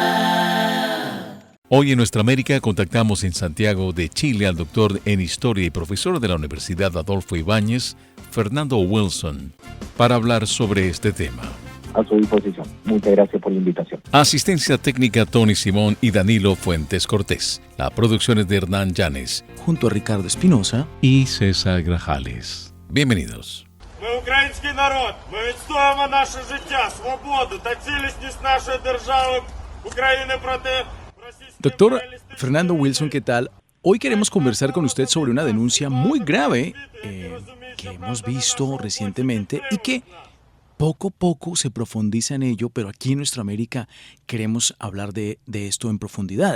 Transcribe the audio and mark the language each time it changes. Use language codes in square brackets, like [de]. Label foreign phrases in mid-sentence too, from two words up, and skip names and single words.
[es] Hoy en Nuestra América contactamos en Santiago de Chile al doctor en Historia y profesor de la Universidad Adolfo Ibáñez, Fernando Wilson, para hablar sobre este tema. A su disposición. Muchas gracias por la invitación. Asistencia técnica Tony Simón y Danilo Fuentes Cortés. La producción es de Hernán Llanes, junto a Ricardo Espinosa y César Grajales. Bienvenidos. [uk] Ми український народ, ми відстоюємо наше життя, свободу та цілісність нашої держави України проти російської... [es] Doctor Fernando Wilson, ¿qué tal? Hoy queremos conversar con usted sobre una denuncia muy grave que hemos visto recientemente y que poco a poco se profundiza en ello, pero aquí en Nuestra América queremos hablar de esto en profundidad.